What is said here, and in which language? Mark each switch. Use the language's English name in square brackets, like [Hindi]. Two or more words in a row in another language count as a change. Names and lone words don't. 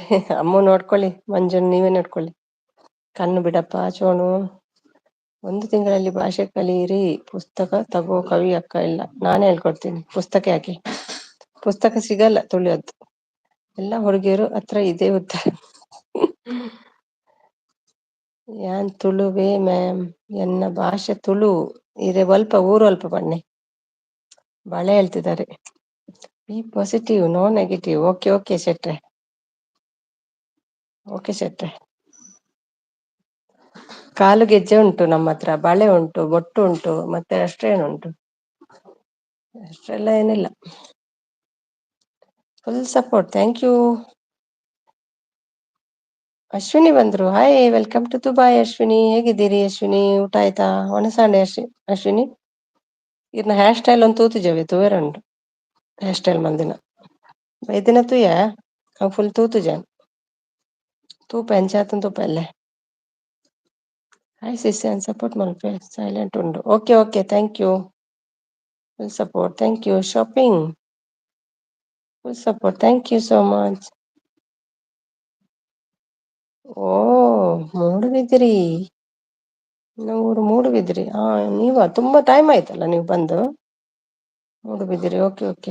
[Kannada] ಅಮ್ಮ ನೋಡ್ಕೊಳ್ಳಿ, ಮಂಜುನ್ ನೀವೇ ನೋಡ್ಕೊಳ್ಳಿ. ಕಣ್ಣು ಬಿಡಪ್ಪ ಚೋಣು. 1 ತಿಂಗಳಲ್ಲಿ ಭಾಷೆ ಕಲಿಯಿರಿ, ಪುಸ್ತಕ ತಗೋ ಕವಿ ಅಕ್ಕ. ಇಲ್ಲ, ನಾನೇ ಹೇಳ್ಕೊಡ್ತೀನಿ. ಪುಸ್ತಕ ಯಾಕೆ? ಪುಸ್ತಕ ಸಿಗಲ್ಲ ತುಳಿಯೋದು. ಎಲ್ಲ ಹುಡುಗಿಯರು ಹತ್ರ ಇದೇ ಉತ್ತರ. [Tulu] ಯಾನ್ ತುಳುವೇ ಮ್ಯಾಮ್, ಎನ್ನ ಭಾಷೆ ತುಳು ಇರೆ ಸ್ವಲ್ಪ ಊರು ಅಲ್ಪ ಬನ್ನಿ. [Kannada] ಬಳೆ ಹೇಳ್ತಿದ್ದಾರೆ. [English] be positive, no negative. okay okay ಶೆಟ್ರೆ, okay ಶೆಟ್ರೆ. [Kannada] ಕಾಲು ಗೆಜ್ಜೆ ಉಂಟು ನಮ್ಮ ಹತ್ರ, ಬಳೆ ಉಂಟು, ಬೊಟ್ಟು ಉಂಟು, ಮತ್ತೆ ಅಷ್ಟೇನುಂಟು. ಅಷ್ಟೆಲ್ಲ ಏನಿಲ್ಲ. [English] full support. thank you. [Kannada] ಅಶ್ವಿನಿ ಬಂದ್ರು. [English] hi, welcome to Dubai [Kannada] ಅಶ್ವಿನಿ. ಹೇಗಿದ್ದೀರಿ ಅಶ್ವಿನಿ? ಊಟ ಆಯ್ತಾ? [Tulu] ಒಣಸಾಂಡೆ ಅಶ್ವಿನಿ ಇರ್ನ [English] hair style [Tulu] ಒಂದು ತೂತು ಜವೆ ತೂವೆರಂಡು [English] hair style [Tulu] ಮಂದಿನ ಬೈದಿನ ತೂಯ ಅವ್ ಫುಲ್ ತೂತು ಜಾನ್ ತೂಪ ಎಂಚಾತನ್ ತೂಪ ಅಲ್ಲೇ. [English] hi sister, [Tulu] ಸಪೋರ್ಟ್ ಮಲ್ಪೆ ಸೈಲೆಂಟ್ ಉಂಡು. [English] okay okay, thank you. full support. thank you. shopping full support. thank you so much. [Kannada] ಓ, ಮೂಡುಬಿದ್ರಿ. ಮೂಡುಬಿದ್ರಿ. ನೀವಾ? ತುಂಬಾ ಟೈಮ್ ಆಯ್ತಲ್ಲ ನೀವು ಬಂದು. ಮೂಡುಬಿದ್ರಿ. [English] okay okay.